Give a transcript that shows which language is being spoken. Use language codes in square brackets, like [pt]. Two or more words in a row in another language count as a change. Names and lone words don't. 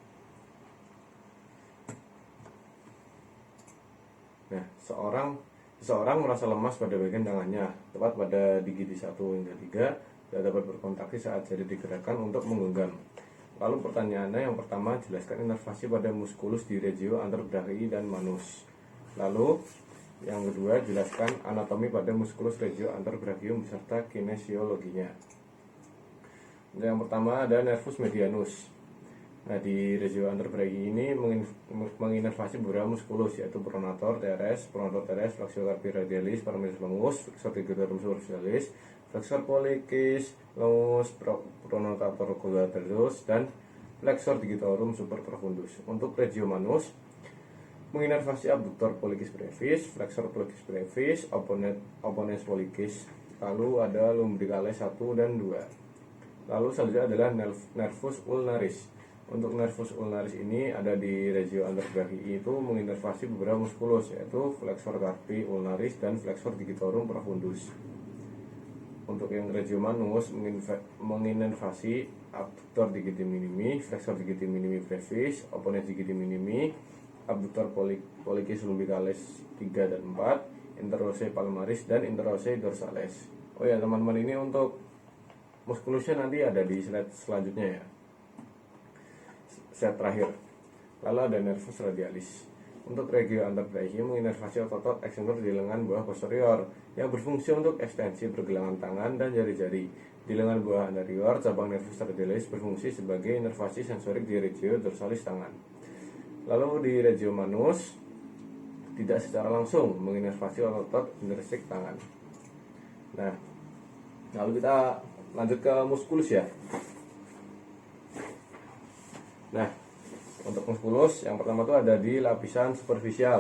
[id] Nah, seseorang merasa lemas pada bagian tangannya, tepat pada gigi 1 hingga 3, tidak dapat berkontraksi saat jari digerakkan untuk menggenggam. Lalu pertanyaannya yang pertama, jelaskan inervasi pada muskulus di [la] regio anterbrachii [id] dan manus. Lalu yang kedua, jelaskan anatomi pada muskulus [la] regio anterbrachium [id] beserta kinesiologinya. Yang pertama ada [la] nervus medianus. [id] Nah, di [la] regio anterbrachii [id] ini menginervasi beberapa muskulus, yaitu [la] pronator teres, flexor carpi radialis, palmaris longus, flexor digitorum superficialis, flexor pollicis longus, pronotator collaterus, [id] dan [la] flexor digitorum superprofundus. [id] Untuk [la] regio manus [id] menginervasi [la] abductor pollicis brevis, flexor pollicis brevis, opponens pollicis. [id] Lalu ada lumbricales 1 dan 2. Lalu selanjutnya adalah [la] nervus ulnaris. [id] Untuk [la] nervus ulnaris [id] ini ada di [la] regio anterbrachii, [id] itu menginervasi beberapa muskulus, yaitu [la] flexor carpi ulnaris [id] dan [la] flexor digitorum profundus. [id] Untuk yang [la] regio manus [id] menginervasi [la] abductor digiti minimi, flexor digiti minimi brevis, opponens digiti minimi, abductor pollicis lumbricalis [id] 3 dan 4, [la] interossei palmaris [id] dan [la] interossei dorsales. [id] Oh ya teman-teman, ini untuk muskulusnya nanti ada di slide selanjutnya ya, slide terakhir. Lalu ada [la] nervus radialis. [id] Untuk [la] regio anterbrachii [id] menginervasi otot extensor di lengan bawah posterior yang berfungsi untuk ekstensi pergelangan tangan dan jari-jari. Di lengan bawah anterior, cabang [la] nervus radialis [id] berfungsi sebagai inervasi sensorik di [la] regio dorsalis [id] tangan. Lalu di [la] regio manus [id] tidak secara langsung menginervasi otot intrinsik tangan. Nah, lalu kita lanjut ke muskulus ya. Nah, untuk muskulus yang pertama itu ada di lapisan superficial.